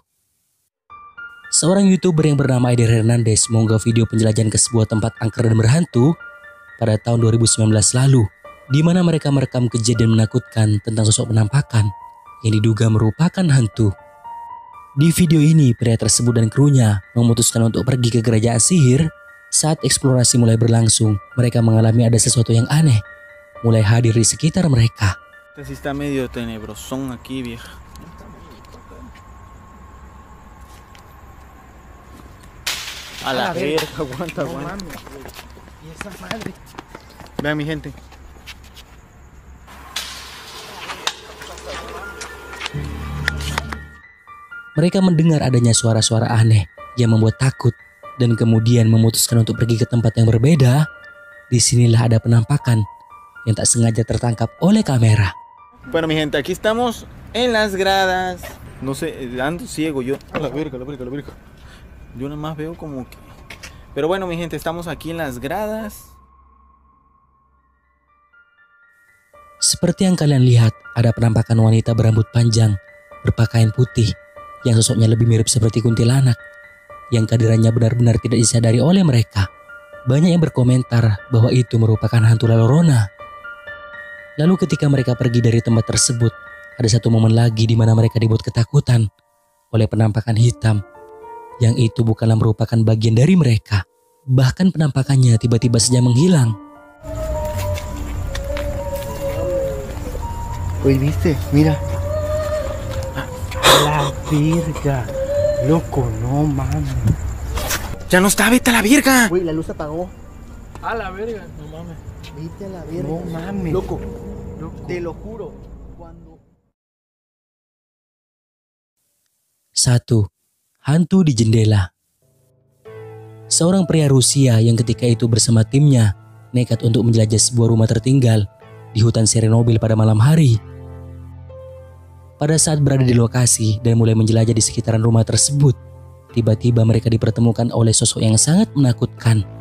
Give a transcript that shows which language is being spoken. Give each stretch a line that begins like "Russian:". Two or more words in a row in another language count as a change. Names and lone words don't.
Indonesian: Seorang YouTuber yang bernama Eder Hernandez mengunggah video penjelajahan ke sebuah tempat angker dan berhantu pada tahun 2019 lalu, di mana mereka merekam kejadian menakutkan tentang sosok penampakan yang diduga merupakan hantu. Di video ini, pria tersebut dan krunya memutuskan untuk pergi ke kerajaan sihir. Saat eksplorasi mulai berlangsung, mereka mengalami ada sesuatu yang aneh mulai hadir di sekitar mereka.
Spanish: Este sí está medio tenebrosón aquí, vieja. A la verga, aguanta. ¿Y esa madre? Vean mi gente.
Indonesian: Mereka mendengar adanya suara-suara aneh yang membuat takut dan kemudian memutuskan untuk pergi ke tempat yang berbeda. Disinilah ada penampakan yang tak sengaja tertangkap oleh kamera.
Spanish: Bueno, mi gente, aquí estamos en las gradas. No sé, ando ciego yo. A la verga. Yo nada más veo como que... Pero bueno, mi gente, estamos aquí en las gradas.
Indonesian: Seperti yang kalian lihat, ada penampakan wanita berambut panjang, berpakaian putih, yang sosoknya lebih mirip seperti kuntilanak, yang kehadirannya benar-benar tidak disadari oleh mereka. Banyak yang berkomentar bahwa itu merupakan hantu La Llorona. Lalu ketika mereka pergi dari tempat tersebut, ada satu momen lagi di mana mereka dibuat ketakutan oleh penampakan hitam, yang itu bukanlah merupakan bagian dari mereka. Bahkan penampakannya tiba-tiba saja menghilang.
Spanish: Oye, ¿viste? Mira. La verga. Loco, no mames. Ya no está, vete a la verga. Güey, la luz se apagó. A la verga, no mames. Vete a la verga. No mames. Loco. Te lo juro. Cuando...
Indonesian: 1. Hantu di jendela. Seorang pria Rusia yang ketika itu bersama timnya nekat untuk menjelajah sebuah rumah tertinggal di hutan Chernobyl pada malam hari. Pada saat berada di lokasi dan mulai menjelajah di sekitaran rumah tersebut, tiba-tiba mereka dipertemukan oleh sosok yang sangat menakutkan.